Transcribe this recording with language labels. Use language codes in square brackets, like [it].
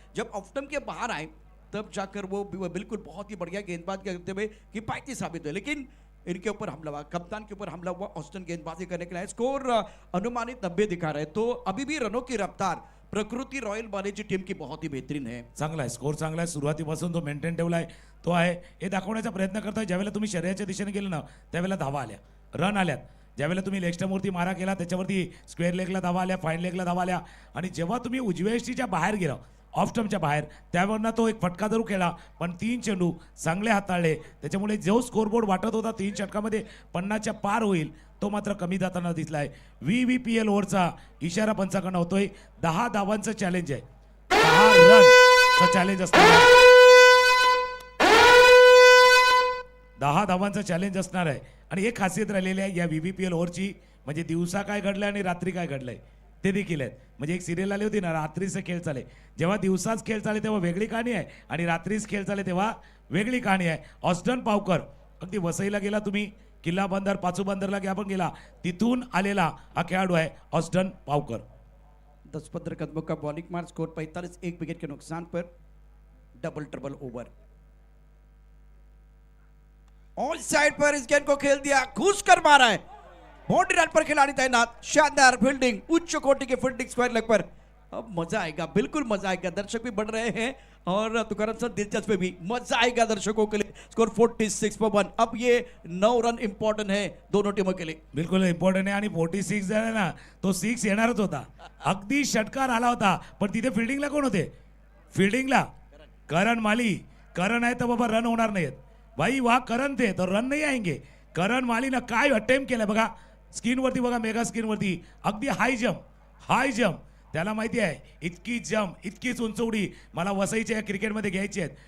[hi] जब off stump के बाहर आए तब जाकर वो बिल्कुल बहुत ही बढ़िया गेंदबाज करते हुए किफायती साबित हुए, लेकिन इनके ऊपर हमला हुआ, कप्तान के ऊपर हमला हुआ। ऑस्टन गेंदबाजी करने के लिए स्कोर अनुमानित 90 दिखा रहे, तो अभी भी रनों की रफ्तार प्रकृती रॉयल बालेची टीम की बहुत ही बेहतरीन है। [mr] चांगला आहे, स्कोर चांगला आहे, सुरुवातीपासून तो मेंटेन ठेवलाय, तो आहे हे दाखवण्याचा प्रयत्न करतोय। ज्यावेळेला तुम्ही शरीराच्या दिशेने गेले ना त्यावेळेला धावा आल्या, रन आल्यात। ज्यावेळेला तुम्ही लेग स्टंपवरती मारा केला त्याच्यावरती स्क्वेअर लेगला धावा आल्या, फाईन लेगला धावा आल्या, आणि जेव्हा तुम्ही उजव्या यष्टीच्या बाहेर गेला ऑफ स्टंपच्या बाहेर त्यावरनं तो एक फटका जरूर खेळला, पण 3 चेंडू चांगले हाताळले, त्याच्यामुळे जो स्कोरबोर्ड वाटत होता 3 षटकामध्ये 50च्या पार होईल तो मात्र कमी जाताना दिसलाय। VVPL ओव्हरचा इशारा पंचाकडनं होतोय। 10 धावांचं चॅलेंज आहे, 10 रनचं चॅलेंज असणार आहे, 10 धावांचं चॅलेंज असणार आहे। आणि एक खासियत राहिलेली आहे या VVPL ओव्हरची, म्हणजे दिवसा काय घडलंय आणि रात्री काय घडलंय ते देखील आहेत। म्हणजे एक सिरियल आली होती ना, रात्रीचे खेळ चाले, जेव्हा दिवसाच खेळ चाले तेव्हा वेगळी कहाणी आहे, आणि रात्रीच खेळ चाले तेव्हा वेगळी कहाणी आहे। ऑस्टन पावकर अगदी वसईला गेला तुम्ही, किल्ला बंदर पाचू बंदरला आपण गेला, तिथून आलेला हा खेळाडू आहे ऑस्टन पावकर। [hi] 10-15 कदमों का बॉलिंग मार, स्कोर 45, 1 विकेट के नुकसान पर double trouble over. On side पर इस गेंद को खेल दिया, घुस कर मारा है, बाउंड्री लाइन पर खिलाड़ी तैनात, शानदार फील्डिंग, उच्च कोटि की फील्डिंग स्क्वायर लेग पर। अब मजा आएगा, बिल्कुल मजा आएगा, दर्शक भी बढ़ रहे हैं और तुकाराम सर दिलचस्पी भी, मजा आएगा दर्शकों के लिए। स्कोर 46 पर 1। अब ये 9 रन इंपॉर्टेंट है दोनों टीमों के लिए, [mr] बिलकुल इम्पॉर्टंट आहे। आणि 46 जर आहे ना तो 6 येणारच होता, अगदी षटकार आला होता, पण तिथे फिल्डिंगला कोण होते? फिल्डिंगला करण माली। करण आहे तर बाबा रन होणार नाहीत भाई, [hi] वा करण थे तो रन नाही आएंगे। [mr] करण मालीनं काय अटेम्प्ट केलं बघा, स्क्रीनवरती बघा, मेगा स्क्रीनवरती, अगदी हाय जम्प, त्याला माहिती आहे इतकी जम्प इतकीच उंच उडी मला वसईच्या या क्रिकेटमध्ये घ्यायची आहेत।